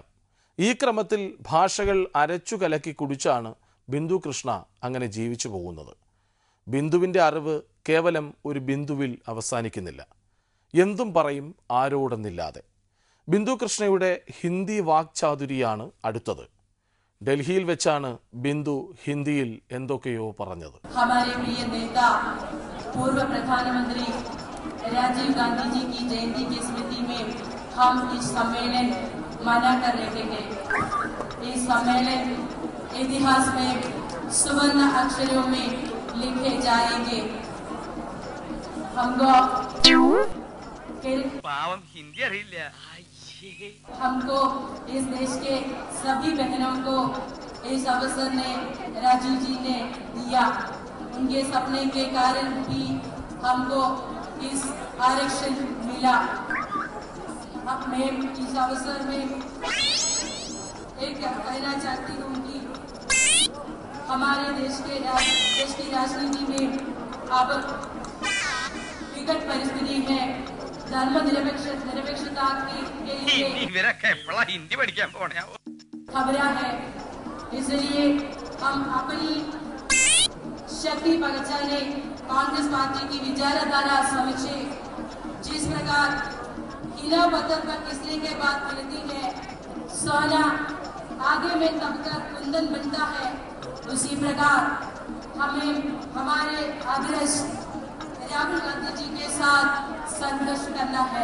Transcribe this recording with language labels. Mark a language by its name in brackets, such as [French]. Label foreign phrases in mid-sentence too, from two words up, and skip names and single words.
[Malayalam] ഈ ക്രമത്തിൽ ഭാഷകൾ അരച്ചു കലക്കി കുടിച്ചാണ് ബിന്ദു കൃഷ്ണ അങ്ങനെ ജീവിച്ചു പോകുന്നത്. ബിന്ദുവിൻ്റെ അറിവ് കേവലം ഒരു ബിന്ദുവിൽ അവസാനിക്കുന്നില്ല. എന്തും പറയും ആരോടെന്നില്ലാതെ. ബിന്ദു കൃഷ്ണയുടെ ഹിന്ദി വാക്ചാതുരിയാണ് അടുത്തത്. ഡൽഹിയിൽ വെച്ചാണ് ബിന്ദു ഹിന്ദിയിൽ എന്തൊക്കെയോ പറഞ്ഞത്. [Hindi] हमारे प्रिय नेता पूर्व प्रधानमंत्री राजीव गांधी जी की जयंती की स्मृति में हम इस सम्मेलन मना कर रहे हैं. इस सम्मेलन इतिहास में सुवर्ण अक्षरों में लिखे जाएंगे. हमको [Malayalam] പാവം ഹിന്ദി അറിയില്ല. [Hindi] हमको इस देश के सभी बहनों को इस अवसर ने राजीव जी ने दिया. उनके सपने के कारण भी हमको इस आरक्षण मिला. अब मैं इस अवसर में एक कहना चाहती हूँ कि हमारे देश की राजनीति में अब विकट परिस्थिति है. धर्मनिरपेक्षता के लिए [Malayalam] ഹിന്ദി പഠിക്കാൻ പോണേ. [Hindi] खबरा है. इसलिए हम अपनी शक्ति पहचाने कांग्रेस पार्टी की विचारधारा समझे. जिस प्रकार किला पत्थर पर किसने के बाद मिलती है, सोना आगे में दबकर कुंदन बनता है, उसी प्रकार हमें हमारे आदर्श राहुल गांधी जी के साथ संघर्ष करना है.